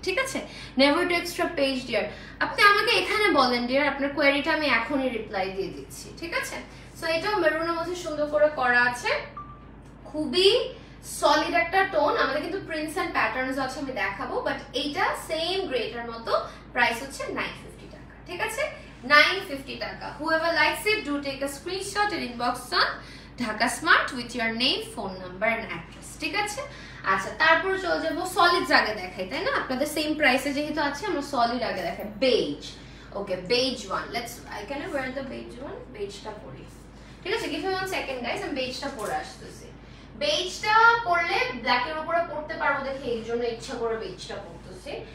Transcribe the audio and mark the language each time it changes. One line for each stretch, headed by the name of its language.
Bangla: ঠিক আছে,
English: Never to extra page dear.
Bangla: আপনি আমাকে এখানে বলেন ডিয়ার, আপনার কোয়েরিটা আমি এখনই রিপ্লাই দিয়ে দিচ্ছি। ঠিক আছে, সো এটাও মেরুনের মধ্যে সুন্দর করে করা আছে, খুবই সলিড একটা টোন। আমাদের কিন্তু প্রিন্টস এন্ড প্যাটার্নস আছে, আমি দেখাবো, বাট এইটা সেম গ্রেটার মতো, প্রাইস হচ্ছে 950 টাকা। ঠিক আছে, 950 টাকা।
English: whoever likes it do take a screenshot and inbox on Dhaka Smart with your name, phone number and address.
Bangla: ঠিক আছে, আচ্ছা তারপর চলে যাবো সলিড আগে দেখাই, তাই না? আপনাদের সেম প্রাইসে যেহেতু আছে আমরা সলিড আগে দেখাই। Base, okay base one,
English: Let's I can wear the base one.
Bangla: বেজটা পরি, ঠিক আছে,
English: give me 1 second guys,
Bangla: আমি বেজটা পরে আসতেছি। বেজটা পরলে ব্ল্যাকের উপরে পড়তে পারবো দেখে এই জন্য ইচ্ছা করে বেজটা পরতেছি।